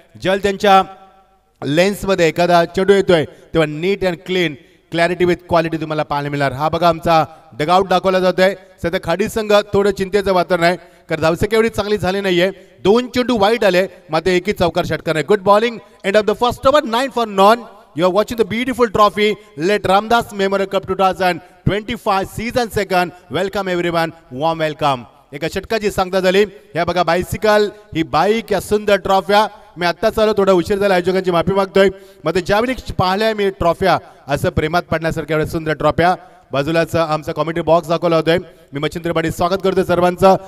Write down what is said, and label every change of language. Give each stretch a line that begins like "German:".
Marathi: जल त्यांच्या लेन्समध्ये एखादा चेंडू येतोय तेव्हा
English: neat and clean clarity with quality
Marathi: तुम्हाला पाहायला मिळणार. हा बघा आमचा डगआउट दाखवला जातोय. सध्या खाडी संघ थोडं चिंतेचं वातावरण आहे कारण धावसंख्या एवढी चांगली झाली नाहीये. 2 चेंडू वाईट आले मात्र एकही चौकार षटकार आहे.
English: Good bowling. End of the first over 9 for none. You are watching the beautiful trophy. Let Ramdas Memorial Cup 2025 season 2. Welcome everyone. Warm welcome.
Marathi: एका षटकाची सांगता झाली. ह्या बघा बायसिकल, ही बाईक, या सुंदर ट्रॉफ्या. मी आत्ताच आलो, थोडा उशीर झाला, आयोजकांची माफी मागतोय. मग ज्यावेळी पाहिल्या मी ट्रॉफ्या असं प्रेमात पडण्यासारख्या एवढ्या सुंदर ट्रॉफ्या. बाजूलाच आमचा कॉमेंट्री बॉक्स दाखवला होतोय. मी मच्छिंद्र पाटील स्वागत करतोय सर्वांचं.